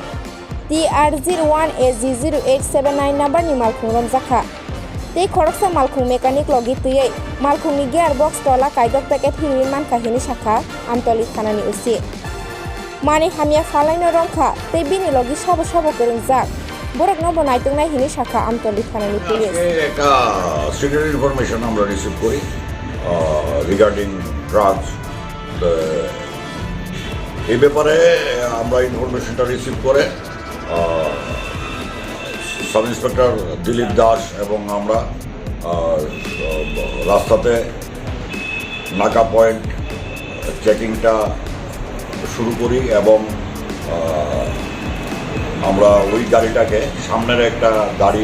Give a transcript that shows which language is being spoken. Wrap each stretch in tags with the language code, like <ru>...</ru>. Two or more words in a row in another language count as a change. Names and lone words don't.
<trp>TR01AG0879 number ni malkhung Romjakha tei Khoroksa malkhung mechanic logi tuyei malkhungni gearbox tola Kaidok packet heroin manka hini shakha Amtali Thanani usi mani Hamya Phalnai romkha tei bini logi sabo korungjak borok no bo naitungnai hini shakha Amtali Thanani police</trp> <bn>একটা</bn> <en>secret information</en> <bn>আমরা রিসিভ করি</bn> <en>regarding drugs</en> <bn>এই ব্যাপারে আমরা ইনফরমেশনটা রিসিভ করে</bn> <en>sub inspector</en> <bn>দিলীপ দাস এবং আমরা রাস্তাতে নাকা পয়েন্ট চেকিংটা শুরু করি এবং আমরা ওই গাড়িটাকে সামনের একটা গাড়ি</bn>